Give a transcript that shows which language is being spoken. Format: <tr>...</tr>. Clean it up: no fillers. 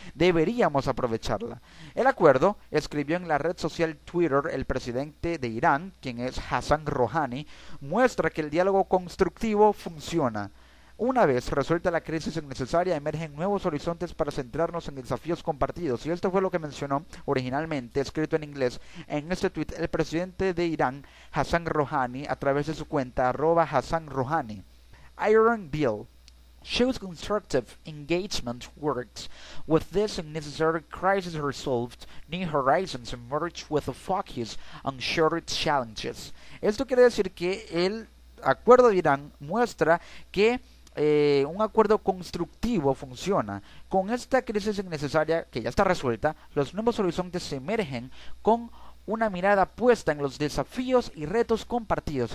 <es>Deberíamos aprovecharla. El acuerdo, escribió en la red social Twitter el presidente de Irán, quien es Hassan Rouhani, muestra que el diálogo constructivo funciona. Una vez resuelta la crisis innecesaria, emergen nuevos horizontes para centrarnos en desafíos compartidos. Y esto fue lo que mencionó originalmente, escrito en inglés, en este tweet, el presidente de Irán, Hassan Rouhani, a través de su cuenta @HassanRouhani.</es> <en>Iran Deal shows constructive engagement works with this unnecessary crisis resolved. New horizons emerge with a focus on shared challenges.</en> <es>Esto quiere decir que el acuerdo de Irán muestra que un acuerdo constructivo funciona. Con esta crisis innecesaria que ya está resuelta, los nuevos horizontes se emergen con una mirada puesta en los desafíos y retos compartidos.</es>